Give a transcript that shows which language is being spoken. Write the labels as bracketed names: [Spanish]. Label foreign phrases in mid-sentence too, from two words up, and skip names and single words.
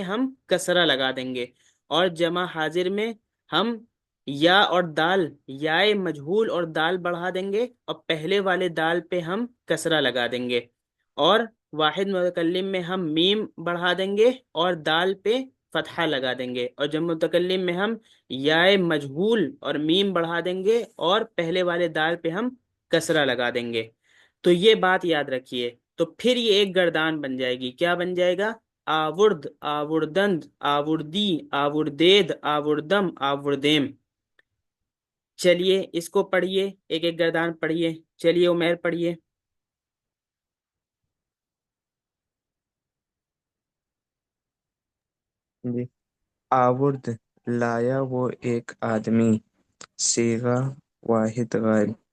[Urdu] ہم کسرہ لگا دیں گے، اور جمع حاضر میں ہم یا اور دال، یا مجہول اور دال بڑھا دیں گے اور پہلے والے دال پہ ہم کسرہ لگا دیں گے، اور واحد متکلم میں ہم میم بڑھا دیں گے اور دال پہ فتحہ لگا دیں گے، اور جب متکلم میں ہم یا مجہول اور میم بڑھا دیں گے اور پہلے والے دال پہ ہم کسرہ لگا دیں گے۔ تو یہ بات یاد رکھیے، تو پھر یہ ایک گردان بن جائے گی۔ کیا بن جائے گا؟ [Persian] آورد، آوردند، آوردی، آوردید، آوردم، آوردیم۔ [Urdu] چلیے اس کو پڑھیے، ایک ایک گردان پڑھیے. چلیے عمیر پڑھیے. जी। آورد، لایا وہ ایک آدمی، صیغہ واحد غائب.